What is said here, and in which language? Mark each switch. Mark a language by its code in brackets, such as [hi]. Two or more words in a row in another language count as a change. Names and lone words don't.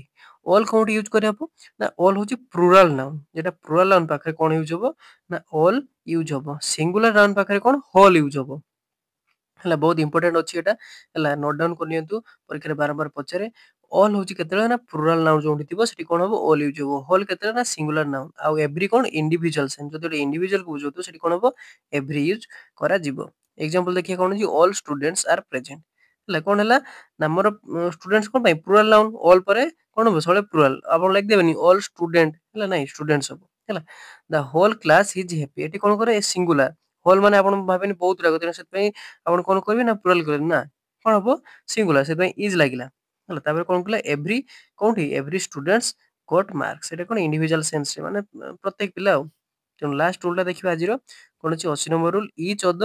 [or] ଅଲ୍ କୋଉଠି ୟୁଜ କରିବା ନା ଅଲ୍ ହଉଛି [en] plural noun [or] ଯେଟା [en] plural noun [or] ପାଖରେ କଣ ୟୁଜ ହବ ନା [en] all use [or] ହବ [en] singular noun [or] ପାଖରେ କଣ [en] whole use [or] ହବ ହେଲା ବହୁତ ଇମ୍ପୋର୍ଟାଣ୍ଟ ଅଛି ଏଟା ହେଲା [en] note down [or] କରିନିଅନ୍ତୁ ପରୀକ୍ଷାରେ ବାରମ୍ବାର ପଚାରେ ଅଲ୍ ହଉଛି କେତେବେଳେ ନା [en] plural noun [or] ଯୋଉଠି ଥିବ ସେଠି କଣ ହବ [en] all use [or] ହବ ହୋଲ୍ କେତେବେଳେ ନା [en] singular noun [or] ଆଉ ଏଭ୍ରି କଣ [en] individual sense [or] ଯଦି ଗୋଟେ ଇଣ୍ଡିଭିଜୁଆଲ କୁ ବୁଝଉଥିବ ସେଠି କଣ ହବ [en] every use [or] କରାଯିବ [hi] एग्जांपल देखिए कौन अछि [en] all students are present [or] ହେଲା କଣ ହେଲା ନା ଆମର ଷ୍ଟୁଡେଣ୍ଟସ୍ କଣ ପାଇଁ [en] plural noun [or] ଅଲ୍ ପରେ କଣ ହବ ସବୁବେଳେ ପ୍ଲୁରାଲ ଆପଣ ଲେଖି ଦେବେନି [en] all student [or] ହେଲା ନାଇଁ ଷ୍ଟୁଡେଣ୍ଟସ୍ ହବ ହେଲା [en] the whole class is happy [or] ଏଠି କଣ କରେ [en] singular whole [or] ମାନେ ଆପଣ ଭାବେନି ବହୁତ ଗୁଡାକ ତେଣୁ ସେଥିପାଇଁ ଆପଣ କଣ କରିବେ ନା ପ୍ଲୁରାଲ କରିବେ ନା କଣ ହବ ସିଙ୍ଗୁଲାର ସେଥିପାଇଁ ଇଜ ଲାଗିଲା ହେଲା ତାପରେ କଣ କଲା ଏଭ୍ରି କୋଉଠି [en] every students got marks [or] ଏଟା କଣ [en] individual sense [or] ମାନେ ପ୍ରତ୍ୟେକ ପିଲା ଆଉ ତେଣୁ ଲାଷ୍ଟ ରୁଲଟା ଦେଖିବା ଆଜିର କଣ ଅଛି 80 [en] number rule each other